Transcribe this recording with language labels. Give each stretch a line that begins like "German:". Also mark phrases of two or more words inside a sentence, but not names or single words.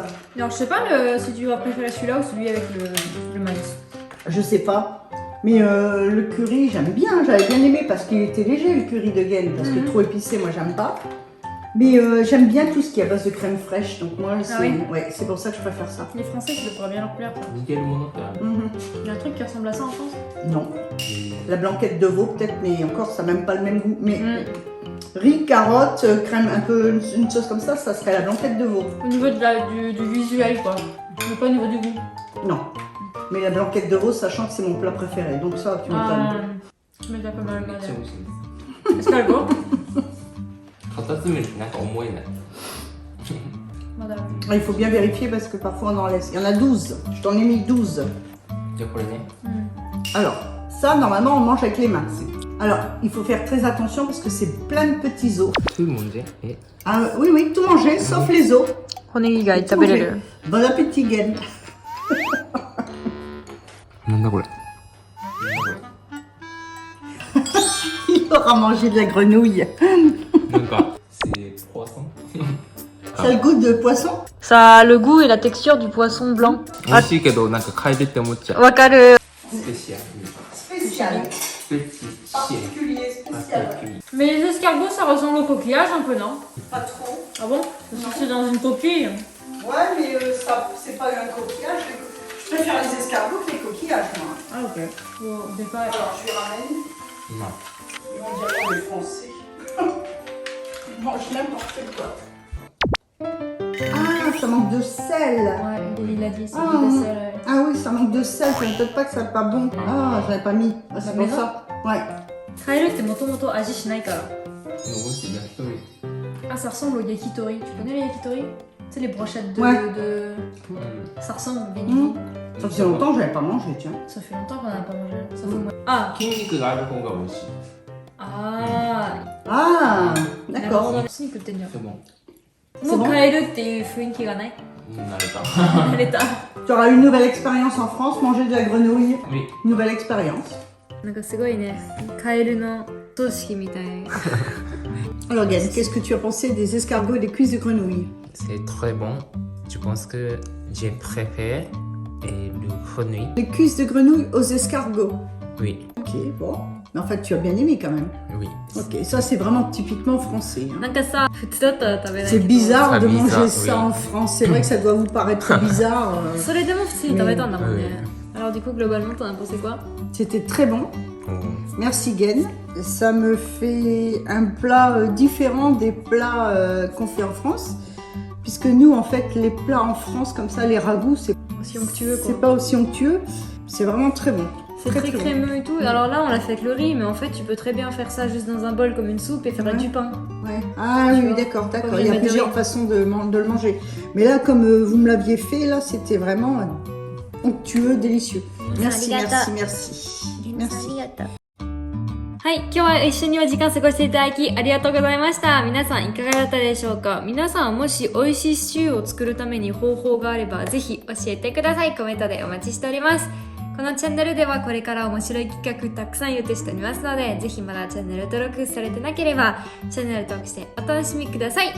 French: alors je sais pas si tu vas préférer celui-là ou celui avec le maïs. Je sais pas. Mais le curry, j'aime bien. J'avais bien aimé parce qu'il était léger, le curry de Gaine. Parce que trop épicé, moi, j'aime pas. Mais j'aime bien tout ce qui est à base de crème fraîche. Donc moi, c'est oui ouais, c'est pour ça que je préfère ça. Les Français, ça devrait bien leur plaire. quoi.
Japanese: 似てるものってある Mhm.
French: Il y a un truc qui ressemble à ça en France? Non. La blanquette de veau, peut-être, mais encore, ça n'a même pas le même goût. Mais Mm. riz, carotte, crème, un peu une sauce comme ça serait la blanquette de veau. Au niveau du visuel, quoi. Mais pas au niveau du goût. Non. Mais la blanquette de veau, sachant que c'est mon plat préféré. Donc ça, tu m'étonnes. Mais t'as pas mal
Japanese: めっ
French: mal.
Japanese: ちゃ美味しいです
French: Escargot?
Japanese: カタツムリってなんか思えない
French: Madame. Ah, il faut bien vérifier parce que parfois on en laisse. Il y en a 12. Je t'en ai mis 12.
Japanese: じゃあこれね
French: Alors, ça, normalement, on mange avec les mains. Alors, il faut faire très attention parce que c'est plein de petits os.
Japanese: 食うもんでえ
French: Ah, oui, oui, tout manger, sauf les os.
Japanese: 骨以外
French: Tout manger. Bon appétit, Gaine.
Japanese: なんだこれ
French: Il aura mangé de la grenouille. なんか c'est poisson Ça a le goût de poisson? Ça a le goût et la texture du poisson blanc.
Japanese: 美味しいけどなんかカエルって思っちゃう Wakaru. スペシアル
French: Spécial.
Japanese: スペシア
French: Particulier,
Japanese: ル
French: spécial. Mais les escargots, ça ressemble au coquillage un peu, non? Pas trop. Ah bon? Parce que c'est dans une coquille. Ouais, mais ça, c'est pas un coquillage. Je préfère les escargots que les coquillages, moi. Ah ok. Bon, au départ. Alors, je lui ramène.
Japanese: まあ
French: Ils vont dire qu'on est français. Ils mangent n'importe quoi. Ah, ça manque de sel. Ouais, il a dit, c'est Ah, du sel. Ouais. Ah oui, ça manque de sel. C'est peut-être pas que ça n'est pas bon. Ah, je l'avais pas mis. Ah, c'est Mais pour non. ça. Ouais.
Japanese: カエルってもともと味しないから。でも美味しい焼き鳥
French: Ah, ça ressemble au yakitori. Tu connais les yakitori? Tu sais, les brochettes de. Ouais. Ça ressemble au Mmh. béni. Ça fait longtemps que je n'avais pas mangé, tiens. Ça fait longtemps qu'on n'a pas mangé. Ça fait au moins. Ah!
Japanese: 筋肉がある方が美味しい
French: Ah! Ah, d'accord.
Japanese: なんかスニークってんじゃん。でもそうもうカエルっていう雰囲気がない。慣れた慣れた。
French: Tu auras une nouvelle expérience en France, manger de la grenouille. Oui. Nouvelle expérience.
Japanese: なんかすごいね、カエルの葬式みたい。
French: Alors, Gaëlle, qu'est-ce que tu as pensé des escargots et des cuisses de grenouille? C'est très bon. Je pense que j'ai préféré le grenouille. Les cuisses de grenouille aux escargots. Oui, Ok, bon. Mais en fait, tu as bien aimé quand même. oui. Ok, ça c'est vraiment typiquement français. Hein.
Japanese: なんかさ、普通だったら食べないけど。
French: C'est bizarre Très de bizarre, manger ça oui. en France. C'est vrai que ça doit vous paraître bizarre.
Japanese: それでも普通に食べたんだもんね。う
French: Alors du coup, globalement, t'en as pensé quoi? C'était très bon. Oh. Merci Gaine. Ça me fait un plat différent des plats qu'on fait en France. Puisque nous, en fait, les plats en France, comme ça, les ragoûts, c'est Aussi onctueux quoi. pas aussi onctueux. C'est vraiment très bon. C'est très bon. crémeux et tout. Alors là, on l'a fait avec le riz, mais en fait, tu peux très bien faire ça juste dans un bol comme une soupe et faire Ouais. du pain. Ouais. Ah Tu oui, vois, d'accord. comme Il y a les plusieurs méthodes. façons de le manger. Mais là, comme vous me l'aviez fait, là, c'était vraiment onctueux, délicieux. Merci,
Japanese: Arigato.
French: merci, merci.
Japanese: はい、今日は一緒にお時間過ごしていただきありがとうございました。皆さんいかがだったでしょうか？皆さんもし美味しいシチューを作るために方法があればぜひ教えてください。コメントでお待ちしております。このチャンネルではこれから面白い企画たくさん予定しておりますので、ぜひまだチャンネル登録されてなければチャンネル登録してお楽しみください。